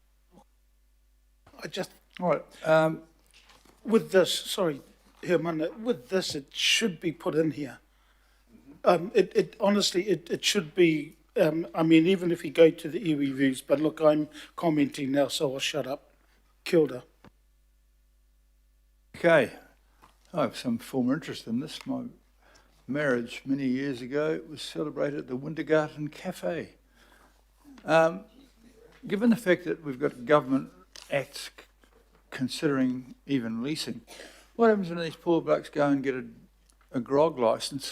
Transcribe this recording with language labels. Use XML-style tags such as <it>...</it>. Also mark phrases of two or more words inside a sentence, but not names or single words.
<en>I just, All right, with this, sorry, Herman, with this, it should be put in here. It honestly, it should be, I mean, even if you go to the iwi views, but look, I'm commenting now, so I'll shut up.</en> <mi>Kia ora.</mi> <en>okay. I have some former interest in this. My marriage many years ago was celebrated at the Wintergarten Cafe. Given the fact that we've got government acts considering even leasing, what happens when these poor blokes go and get a grog licence?</en>